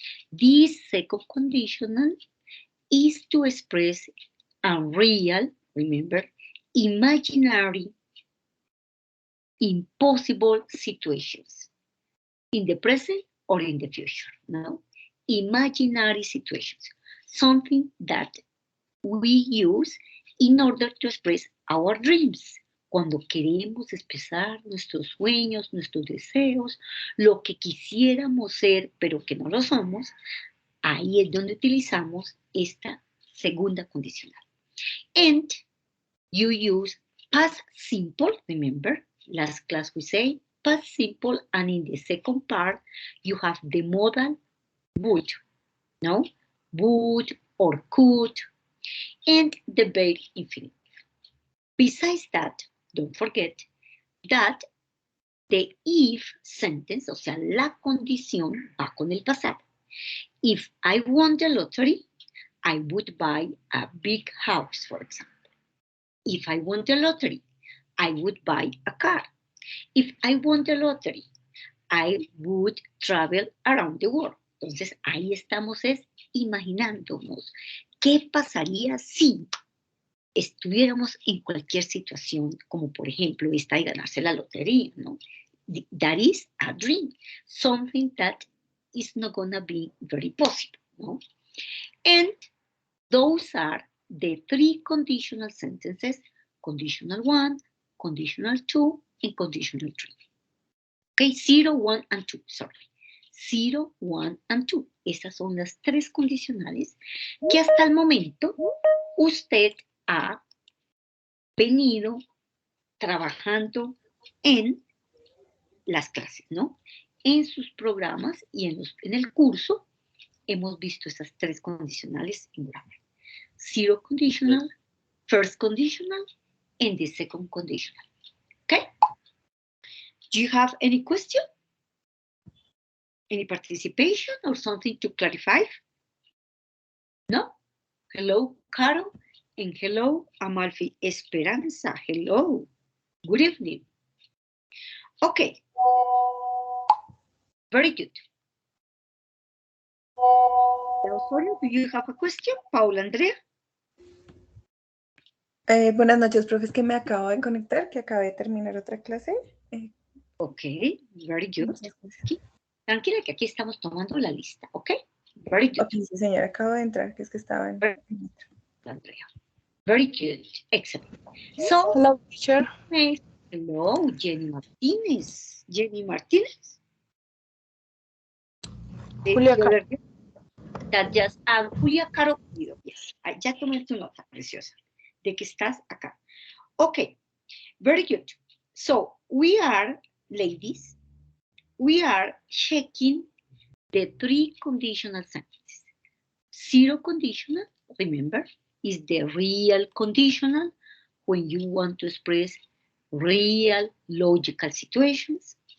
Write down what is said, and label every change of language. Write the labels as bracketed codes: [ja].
[en] This second conditional is to express unreal, remember, imaginary, impossible situations in the present or in the future, no? Imaginary situations, something that we use in order to express our dreams. [es] Cuando queremos expresar nuestros sueños, nuestros deseos, lo que quisiéramos ser, pero que no lo somos, ahí es donde utilizamos esta segunda condicional. [en] And you use past simple, remember, last class we say past simple, and in the second part, you have the modal would, no? Would or could, and the verb infinitive. Besides that, don't forget that the if sentence, [es] o sea, la condición va con el pasado. [en] If I won the lottery, I would buy a big house, for example. If I won the lottery, I would buy a car. If I won the lottery, I would travel around the world. [es] Entonces, ahí estamos imaginándonos qué pasaría si estuviéramos en cualquier situación, como por ejemplo esta de ganarse la lotería, ¿no? [en] That is a dream, something that is not gonna be very possible, ¿no? And those are the three conditional sentences, conditional 1, conditional 2, and conditional 3. Okay, 0, 1, and 2, sorry. 0, 1, and 2. [es] Esas son las tres condicionales que hasta el momento usted ha venido trabajando en las clases, ¿no? En sus programas y en el curso hemos visto esas tres condicionales en grammar. [en] 0 conditional, first conditional, and the second conditional. Okay? Do you have any question? Any participation or something to clarify? No? Hello, Carol, and hello, Amalfi Esperanza. Hello. Good evening. Okay. Very good. Osorio, do you have a question? Paula Andrea? [es] Buenas noches, profe. Es que me acabo de conectar, que acabé de terminar otra clase. [en] Ok, very good. [es] Tranquila que aquí estamos tomando la lista, ¿ok? [en] Very good. [es] Ok, sí, señora, acabo de entrar, que es que estaba en... [en] Andrea. Very good, excellent. So, hello, teacher. Hello, Jenny Martínez. Jenny Martínez. Julia Caro. That just, Julia Caro, yes. [es] Ya tomé tu nota, preciosa, de que estás acá. [en] Okay, very good. So, we are, ladies, we are checking the three conditional sentences. 0 conditional, remember, is the real conditional when you want to express real logical situations.